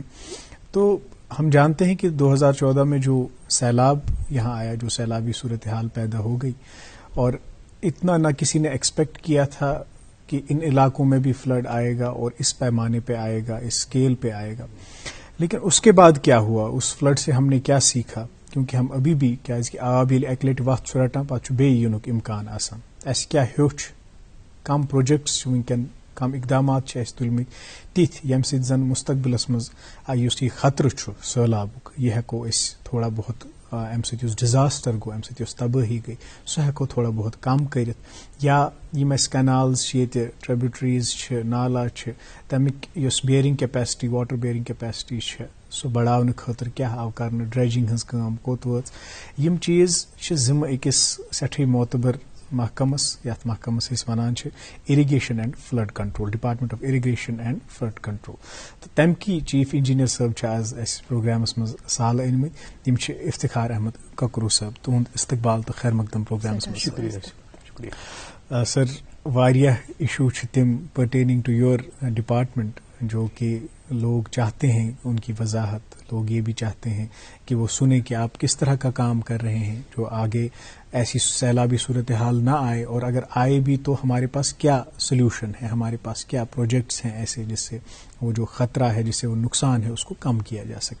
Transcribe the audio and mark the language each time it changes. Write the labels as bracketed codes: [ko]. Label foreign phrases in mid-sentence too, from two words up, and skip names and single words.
[ur] تو ہم جانتے ہیں کہ 2014 میں جو سیلاب یہاں آیا، جو سیلابی صورتحال پیدا ہو گئی، اور اتنا نہ کسی نے ایکسپیکٹ کیا تھا کہ ان علاقوں میں بھی فلڈ آئے گا اور اس پیمانے پہ آئے گا، اس اسکیل پہ آئے گا. لیکن اس کے بعد کیا ہوا، اس فلڈ سے ہم نے کیا سیکھا؟ کیونکہ ہم ابھی بھی [ks] کیازکہ آب ییٚلہِ اکہِ لٹہِ وتھ چھُ رٹان پتہٕ چھُ بیٚیہِ یِنُک اِمکان آسان. اَسہِ کیٛاہ ہیوٚچھ، کم پروجیکٹس چھِ وٕنکٮ۪ن، کم اقدامات چھِ اَسہِ تُلمٕتۍ تِتھۍ ییٚمہِ سۭتۍ زن مستقبلس منٛز یُس یہِ خطرٕ چھُ سہلابُک، یہِ ہٮ۪کو أسۍ تھوڑا بہت اَمہِ سۭتۍ یُس ڈِزاسٹر گوٚو، اَمہِ سۭتۍ یۄس تبٲہی گٔے، سُہ ہٮ۪کو تھوڑا بہت کم کٔرِتھ. یا یِم اَسہِ کینالز چھِ ییٚتہِ، ٹریبیوٹریز چھِ، نالا چھِ، تمیُک یۄس [en] bearing capacity, water bearing capacity [ks] چھِ، سُہ بڑاونہٕ خٲطرٕ کیٛاہ آو کرنہٕ، ڈریجنگ ہٕنٛز کٲم کوٚت وٲژ. یِم چیٖز چھِ ذمہٕ أکِس سٮ۪ٹھٕے معتبر محکمس، یتھ محکمس أسۍ ونان چھِ [en] irrigation and flood control, Department of Irrigation and Flood Control. [ks] تہٕ تمکی [en] chief engineer [ks] صٲب چھِ آز اَسہِ پروگرامس منٛز سالہٕ أنمٕتۍ، تِم چھِ افتخار احمد ککرو صٲب. تُہُنٛد استقبال تہٕ خیر مقدم پروگرامس منٛز. شکریہ سر. واریاہ ایشو چھِ تِم [en] pertaining to your department [ur] جو کہ لوگ چاہتے ہیں ان کی وضاحت، لوگ یہ بھی چاہتے ہیں کہ وہ سنیں کہ آپ کس طرح کا کام کر رہے ہیں جو آگے ایسی سیلابی صورتحال نہ آئے، اور اگر آئے بھی تو ہمارے پاس کیا سولوشن ہے، ہمارے پاس کیا پروجیکٹس ہیں ایسے جس سے وہ جو خطرہ ہے، جس سے وہ نقصان ہے، اس کو کم کیا جا سکے.